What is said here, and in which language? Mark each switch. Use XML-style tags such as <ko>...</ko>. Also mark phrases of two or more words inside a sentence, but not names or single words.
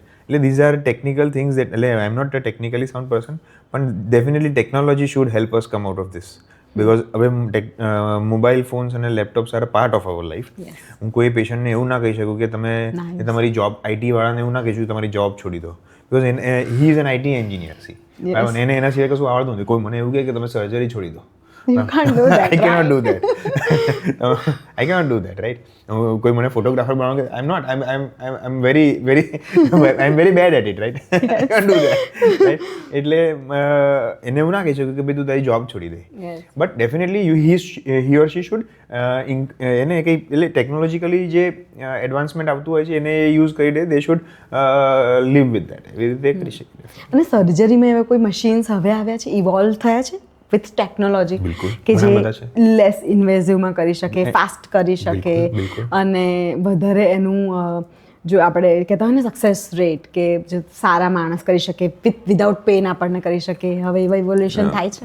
<en>એટલે these are technical things that, એટલે I am not a technically sound person, પણ definitely technology should help us come out of this, because હવે mobile phones અને laptops are part of our life.</en> <gu>હું કોઈ પેશન્ટને એવું ના કહી શકું કે તમે તમારી જોબ, આઈટી વાળાને એવું ના કહી શકું તમારી જોબ છોડી દો,</gu> <en>because he is an IT engineer.</en> <gu>સી, એને એના સિવાય કશું આવડતું નથી. કોઈ મને એવું કહે કે તમે સર્જરી છોડી દો,</gu> <en>You can't do that. I cannot do that. I cannot do that, right?</en> <gu>કોઈ મને ફોટોગ્રાફર બનાવો કે</gu> <en>I'm very bad at it, right? I can't do that, right?</en> <gu>એટલે એને એવું ના કહી શકું કે ભાઈ તું તારી જોબ છોડી દે.</gu> <en>but definitely he or she should</en> <gu>એને કંઈ એટલે ટેકનોલોજીકલી જે એડવાન્સમેન્ટ આવતું હોય છે એને યુઝ કરી દે.</gu> <en>they should live with that,</en> <gu>એવી રીતે કરી શકે. અને સર્જરીમાં એવા કોઈ મશીન્સ હવે આવ્યા છે, ઇવોલ્વ થયા છે</gu> <en>with technology,</en> <gu>કે જે</gu> <en>less invasive</en> <gu>કરી શકે, ફાસ્ટ કરી શકે, અને વધારે એનું જો આપણે કહેતા હોય ને</gu> <en>success rate,</en> <gu>કે જે સારા માણસ કરી શકે,</gu> <en>without pain</en> <gu>આપણને કરી શકે, હવે એવા ઇવોલ્યુશન થાય છે?</gu>